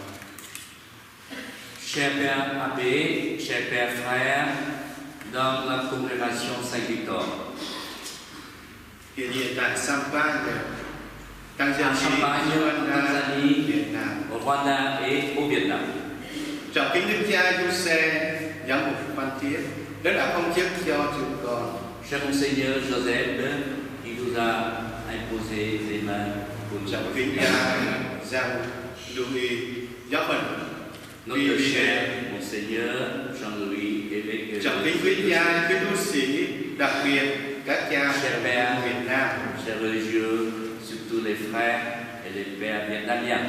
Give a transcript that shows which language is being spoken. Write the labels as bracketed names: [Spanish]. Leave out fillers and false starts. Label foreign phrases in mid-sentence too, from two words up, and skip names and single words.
[French] Chers Père Abbé, chers Pères frères, dans la congrégation Saint-Victor, [Vietnamese] Hiện tại Sampagne, [French] à Champagne, en Tanzanie, [Vietnamese] Việt Nam. [French] au Rwanda et au Vietnam. [Vietnamese] Trọng kính Đức cha Giuse, giám mục Phan Thiết, đã phong chức cho chúng con. [French] Cher Monseigneur Joseph, qui nous a imposé les mains pour nous [Vietnamese] Trọng kính cha Jean-Louis, giáo phận. [French] Notre cher Monseigneur Jean-Louis, évêque [Vietnamese] Trọng [French] de [Vietnamese] kính quý cha, quý tu sĩ, đặc biệt các cha [French] Cher Père, [Vietnamese] Việt Nam. [French] chers religieux, surtout les frères et les pères vietnamiens.